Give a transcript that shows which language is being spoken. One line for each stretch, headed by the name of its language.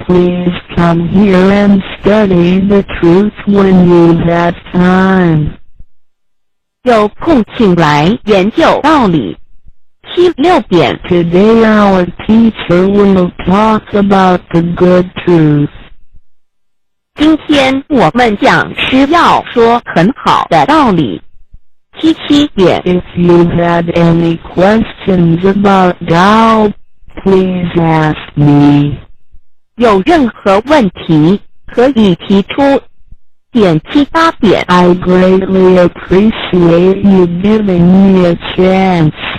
English: Please come here and study the truth when you've had time.
Chinese: 有空请来研究道理。 7、6点
English: Today our teacher will talk about the good truth.
Chinese: 今天我们讲师要说很好的道理。 7、点
English: If you had any questions about Tao, please ask me.
Chinese: 有任何问题可以提出。点7、8点
English: I greatly appreciate you giving me a chance.